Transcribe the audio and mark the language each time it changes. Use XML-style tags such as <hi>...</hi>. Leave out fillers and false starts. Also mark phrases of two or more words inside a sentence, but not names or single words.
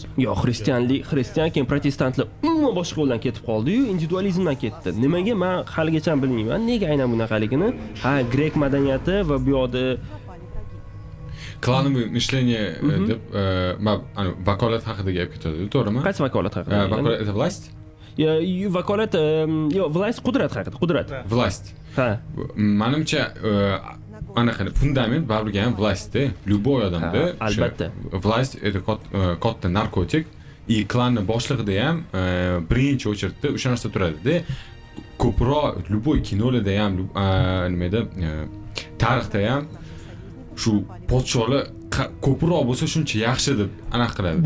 <uz>Yo'q, xristian keyin protestantlar umuman boshqa yo'ldan ketib qoldi-yu, individualizmdan ketdi. Nimaga men haligacha bilmayman. Nega aynan bunaqaligini? Grek madaniyati va bu yoqda</uz> <ru>Клановое мышление</ru> <uz>deb vakolat haqida gap ketadi, to'g'rimi? Qaysi vakolat haqida? Vakolat</uz> <ru>это власть?</ru> <uz>Vakolat, yo'q, власть qudrat haqida, qudrat. Власть. Ha. Menimcha anaqa fundament baribir ham власть-da. Любой odamda albatta.</uz> <ru>Власть это</ru> <uz>katta narkotik. И klanni boshlig'ida ham birinchi o'chirtda o'sha narsa turadi-da. Ko'proq любой kinolarda ham, nimada tarixda ham shu podsholar ko'proq bo'lsa shuncha yaxshi deb aniq qiladi.</uz>